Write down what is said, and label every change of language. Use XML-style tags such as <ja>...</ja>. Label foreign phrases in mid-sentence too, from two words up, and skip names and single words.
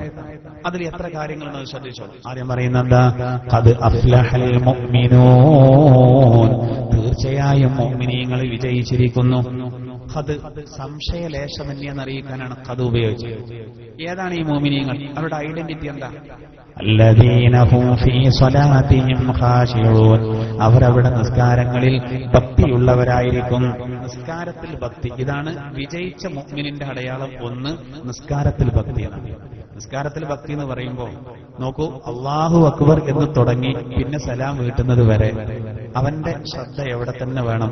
<ml>അതിൽ എത്ര കാര്യങ്ങളുണ്ടെന്ന് ശ്രദ്ധിച്ചോളൂ. ആദ്യം പറയുന്നത്</ml> <ar>قد أفلح المؤمنون,</ar> <ml>തീർച്ചയായും മുഅ്മിനീങ്ങൾ വിജയിച്ചിരിക്കുന്നു. ഖദ് സംശയലേശമന്യെന്നറിയിക്കാനാണ് ഖദ് ഉപയോഗിച്ചത്. ഏതാണ് ഈ മുഅ്മിനീങ്ങൾ? അവരുടെ ഐഡന്റിറ്റി എന്താ?</ml> <ar>الذين هم في صلاتهم خاشعون,</ar> <ml>അവരവിടെ നിസ്കാരങ്ങളിൽ ഭക്തിയുള്ളവരായിരിക്കും. നിസ്കാരത്തിൽ ഭക്തി, ഇതാണ് വിജയിച്ച മുഅ്മിനിന്റെ അടയാളം. ഒന്ന്, നിസ്കാരത്തിൽ ഭക്തിയാണ്. നിസ്കാരത്തിൽ ഭക്തി എന്ന് പറയുമ്പോൾ നോക്കൂ,</ml> <ar>الله أكبر</ar> <ml>എന്ന് തുടങ്ങി പിന്നെ സലാം വീട്ടുന്നത് വരെ അവന്റെ ശ്രദ്ധ എവിടെ തന്നെ വേണം?</ml>